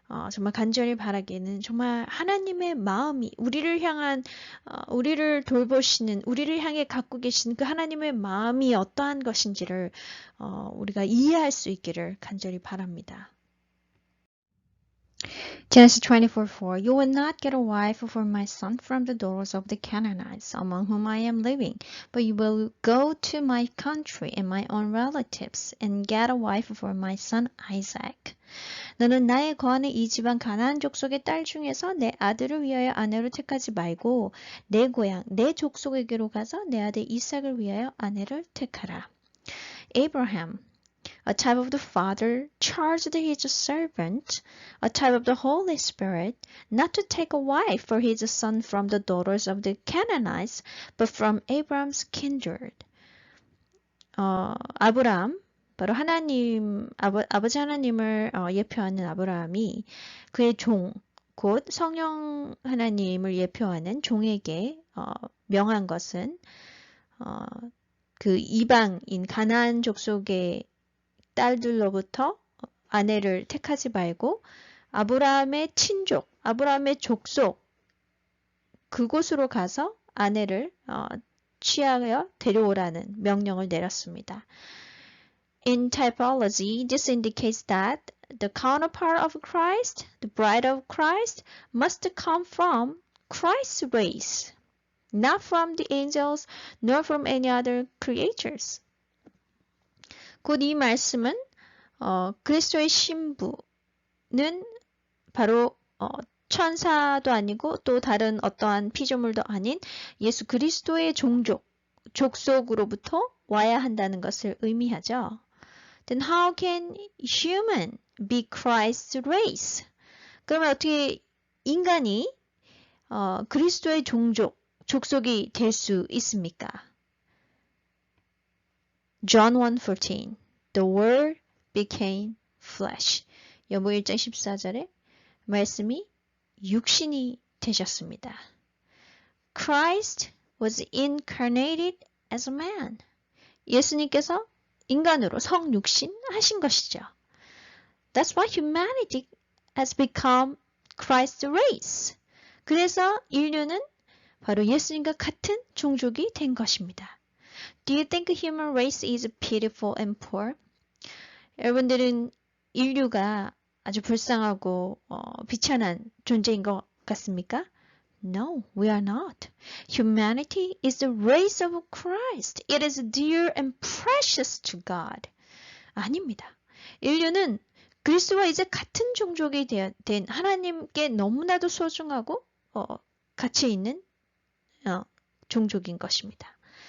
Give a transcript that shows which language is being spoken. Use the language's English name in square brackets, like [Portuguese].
[Korean] 정말 간절히 바라기는 정말 하나님의 마음이 우리를 향한, 우리를 돌보시는, 우리를 향해 갖고 계신 그 하나님의 마음이 어떠한 것인지를 우리가 이해할 수 있기를 간절히 바랍니다. [English] Genesis 24:4 You will not get a wife for my son from the daughters of the Canaanites, among whom I am living, but you will go to my country and my own relatives and get a wife for my son Isaac. [Korean] 너는 나의 거하는 이 지방 가나안 족속의 딸 중에서 내 아들을 위하여 아내로 택하지 말고 내 고향, 내 족속에게로 가서 내 아들 이삭을 위하여 아내를 택하라. [English] Abraham, a type of the Father, charged his servant, a type of the Holy Spirit, not to take a wife for his son from the daughters of the Canaanites, but from Abraham's kindred. [Korean] 아브라함, 바로 하나님, 아버지 하나님을 예표하는 아브라함이 그의 종, 곧 성령 하나님을 예표하는 종에게 명한 것은 그 이방인 가나안 족속의 딸들로부터 아내를 택하지 말고 아브라함의 친족, 아브라함의 족속 그곳으로 가서 아내를 취하여 데려오라는 명령을 내렸습니다. [English] In typology, this indicates that the counterpart of Christ, the bride of Christ, must come from Christ's race, not from the angels, nor from any other creatures. [Korean] 곧 이 말씀은 그리스도의 신부는 바로 천사도 아니고 또 다른 어떠한 피조물도 아닌 예수 그리스도의 족속으로부터 와야 한다는 것을 의미하죠. [English] Then how can human be Christ's race? [Korean] 그러면 어떻게 인간이 그리스도의 족속이 될 수 있습니까? [English] John 1:14 The Word became flesh. [Korean] 요한복음 1장 14절에 말씀이 육신이 되셨습니다. [English] Christ was incarnated as a man. [Korean] 예수님께서 인간으로 성육신 하신 것이죠. [English] That's why humanity has become Christ's race. [Korean] 그래서 인류는 바로 예수님과 같은 종족이 된 것입니다. [English] Do you think human race is pitiful and poor? [Korean] 여러분들은 인류가 아주 불쌍하고 비천한 존재인 것 같습니까? [English] No, we are not. Humanity is the race of Christ. It is dear and precious to God. [Korean] 아닙니다. 인류는 그리스도와 이제 같은 종족이 된 하나님께 너무나도 소중하고 가치 있는 종족인 것입니다.